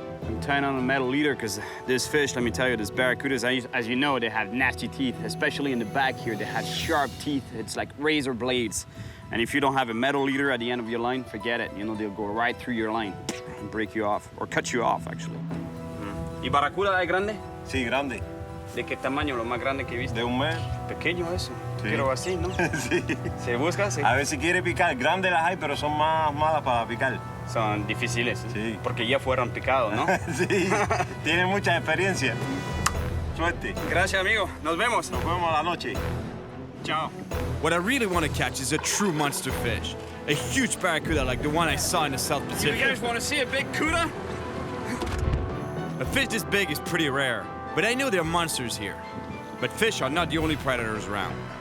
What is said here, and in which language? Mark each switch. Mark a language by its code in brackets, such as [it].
[en] I'm tying on a metal leader because this fish, let me tell you, this barracudas, as you know, they have nasty teeth, especially in the back here. They have sharp teeth. It's like razor blades. And if you don't have a metal leader at the end of your line, forget it. You know, they'll go right through your line and break you off, or cut you off, actually. [es] ¿Y barracuda es grande? Sí, grande. ¿De qué tamaño lo más grande que viste? De un mes. Pequeño eso. Sí. quiero así, ¿no? Sí. Se busca, sí. A ver si quiere picar. Grandes las hay, pero son más malas para picar. Son difíciles, Sí. porque ya fueron picados, ¿no? Sí, tiene mucha experiencia. Suerte. Gracias, amigo. Nos vemos. Nos vemos a la noche. Ciao. [en] What I really want to catch is a true monster fish. A huge barracuda like the one I saw in the South You Pacific. guys want to see a big cuda? A fish this big is pretty rare, but I know there are monsters here. But fish are not the only predators around.